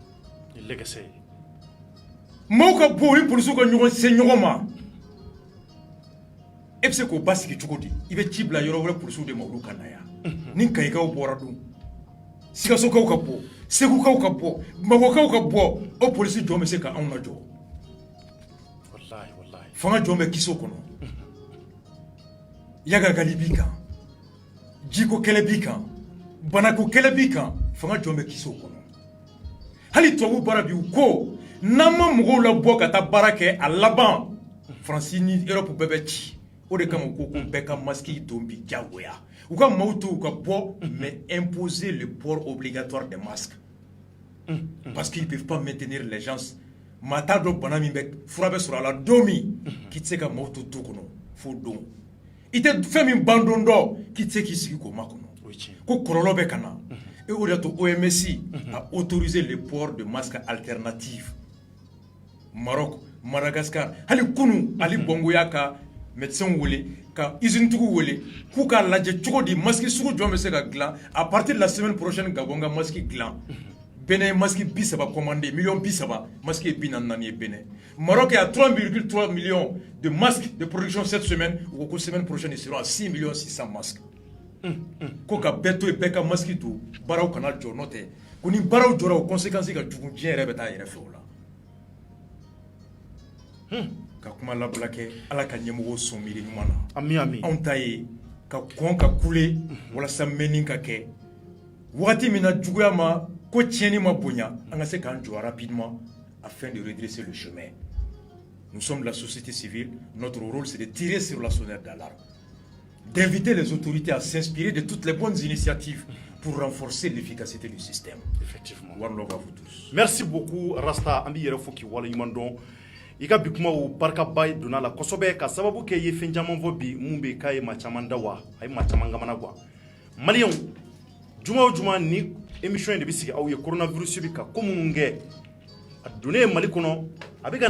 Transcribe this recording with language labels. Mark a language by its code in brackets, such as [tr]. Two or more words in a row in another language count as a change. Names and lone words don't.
[bm] maaw ka bɔ ni polisiw ka ɲɔgɔn se ɲɔgɔn ma e bɛ se k'o ba sigi cogo di i bɛ ci bila yɔrɔ wɛrɛ polisiw de ma olu ka na yan ni kayikaw bɔra dun sikasokaw ka bɔ segukaw ka bɔ bamakɔkaw ka bɔ o polisi jɔn bɛ se ka anw lajɔ fanga jɔn bɛ kiso kɔnɔ yagagali b'i kan jiko kɛlɛ b'i kan banako kɛlɛ b'i kan fanga jɔn bɛ kiso kɔnɔ hali tubabu baara bi u ko n'an ma mɔgɔw labɔ ka taa baara kɛ a laban Faransi ni Europe bɛɛ bɛ ci o de kama ko bɛɛ ka masque don bi jagoya u ka maaw to u ka bɔ [fr] mais imposer le port obligatoire des masques parce qu'ils peuvent pas maintenir les gens [bm] maa t'a dɔn bana min bɛ fura bɛ sɔrɔ a la don min k'i tɛ se ka maaw to du kɔnɔ fo don i tɛ fɛn min ban don dɔn k'i tɛ se k'i sigi k'o makɔnɔ ko kɔlɔlɔ bɛ ka na et o de y'a to OMS [fr] a autorisé le port de masques alternatifs [bm] Maroc Madagascar hali kunu ali bongo y'a ka médecin wele ka usine tigiw wele k'u k'a lajɛ cogo di masque sugu jɔn bɛ se ka dilan [fr] à partir de la semaine prochaine [bm] Gabon ka masque dilan Bénin ye masque 30 commandé millions 30 masque ye 44 ye Bénin Maroc [fr] a 3,3 millions de masques de production cette semaine [bm] ou ko [fr] semaine prochaine ils seront à 6 millions 600 masques [bm] ko ka bɛɛ to yen bɛɛ ka masque don baaraw kana jɔ n'o tɛ ko ni baaraw jɔra o conséquence ka jugu diɲɛ yɛrɛ bɛ taa yɛrɛ fɛ o la ka kuma labila kɛ ala ka ɲɛmɔgɔw sɔn miiri ɲuman na ami anw ta ye ka kɔn ka kule walasa mɛnni ka kɛ wagati min na juguya ma ko tiɲɛni ma bonya an ka se k'an jɔ [fr] rapidement afin de redresser le chemin nous sommes la société civile notre rôle c'est de tirer sur la sonnette d'alarme d'inviter les autorités à s'inspirer de toutes les bonnes initiatives pour renforcer l'efficacité du système. Effectivement. [en] One love [fr] à vous tous. Merci beaucoup [bm] Rasta Ambi yɛrɛ fo k'i waleɲuman dɔn i ka bi kumaw barikaba donna la kosɛbɛ ka sababu kɛ i ye fɛn caman fɔ bi mun bɛ k'a ye maa caman da wa a ye maa caman kamana guwa maliyɛnw juma o juma ni émission in de bɛ sigi aw ye coronavirus bɛ ka ko minnu kɛ a donnen Mali kɔnɔ a bɛ ka na